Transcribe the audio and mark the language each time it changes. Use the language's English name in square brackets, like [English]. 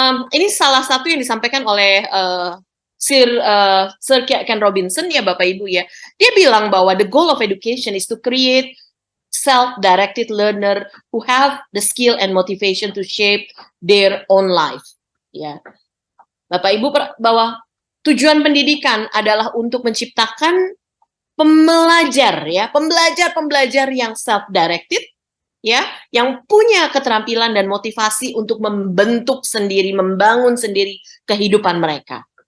[Indonesian] Ini salah satu yang disampaikan oleh Sir Ken Robinson ya Bapak Ibu ya. Dia bilang bahwa [English] the goal of education is to create self-directed learner who have the skill and motivation to shape their own life. [Indonesian] Ya, Bapak Ibu, bahwa tujuan pendidikan adalah untuk menciptakan pembelajar yang self-directed, ya, yang punya keterampilan dan motivasi untuk membentuk sendiri, membangun sendiri kehidupan mereka.